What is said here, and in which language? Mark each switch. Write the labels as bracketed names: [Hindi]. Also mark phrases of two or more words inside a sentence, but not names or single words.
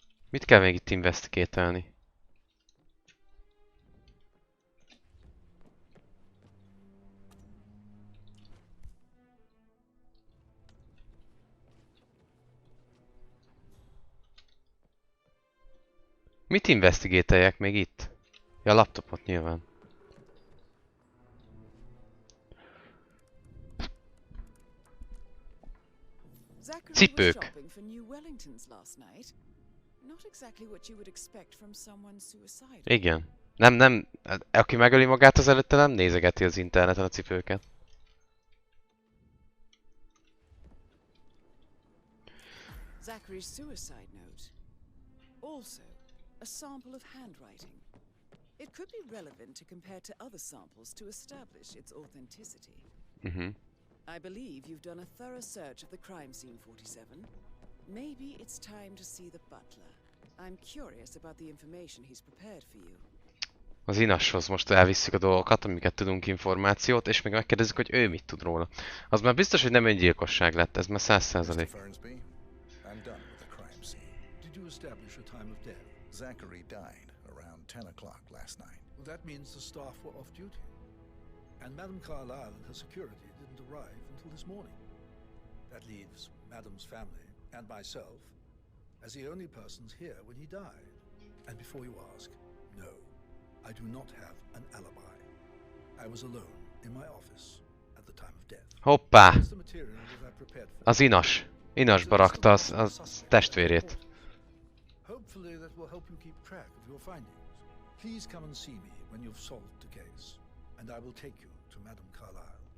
[Hungarian] Mit kell még itt investigate-elni? Mit investigate-eljek még itt? Ja, a laptopot nyilván. [English] Zachary was [Hungarian] Cipők. [English] shopping for new Wellingtons last night. Not exactly what you would expect from someone suicidal. [Hungarian] Igen. Nem, aki megöli magát az előtte nem nézegeti az interneten a cipőket. [English] Zachary's suicide note. Also, a sample of handwriting. It could be relevant to compare to other samples to establish its authenticity. I believe you've done a thorough search of the crime scene, 47. Maybe it's time to see the butler. I'm curious about the information he's prepared for you. [Hungarian] Az inashoz most elvisszük a dolgokat, amiket tudunk információt, és még megkérdezzük, hogy ő mit tud róla. Az már biztos, hogy nem öngyilkosság lett, ez már 100%. [English] I'm done with the crime scene. Did you establish a time of death? Zachary died around 10 o'clock last night. Well, that means the staff were off duty. And Madame Carlyle and her security didn't arrive until this morning. That leaves Madame's family and myself as the only persons here when he died. And before you ask, no, I do not have an alibi. I was alone in my office at the time of death. [Hungarian] Hoppá! [English] That's the material that I prepared for [Hungarian] Az inas. Inasba rakta az testvérét. [English] Hopefully that will help you keep track of your findings. Please come and see me when you've solved the case, and I will take you to Madame Carlyle.